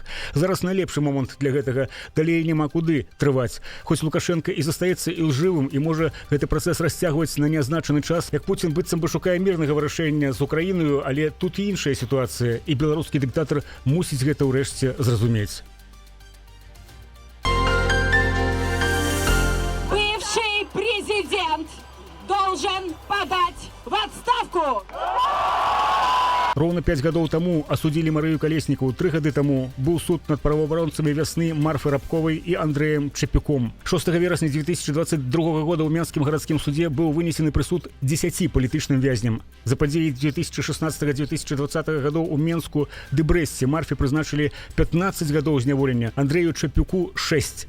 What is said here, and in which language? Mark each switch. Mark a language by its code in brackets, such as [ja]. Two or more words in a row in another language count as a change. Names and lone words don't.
[be] Зараз найлепшы момант для гэтага, далей няма куды трываць. Хоць Лукашенко і застаецца ілжывым, і можа гэты працэс расцягваць на неазначаны час, як Пуцін быццам бы шукае мірнага вырашэння з Украінаю, але тут і іншая сітуацыя, і беларускі дыктатар мусіць гэта ўрэшце зразумець. [ru] Бывший президент должен подать в отставку! [be] Роўна 5 гадоў таму асудзілі Марыю Калеснікову. 3 гады таму быў суд над праваабаронцамі «Вясны» Марфы Рабковай і Андрэем Чапюком. 6 верасня 2022 года ў Менскім гарадскім судзе быў вынесены прысуд 10 палітычным вязням. За падзеі 2016-2020 гадоў у Менску ды Брэсце Марфе прызначылі 15 гадоў зняволення, Андрэю Чапюку 6.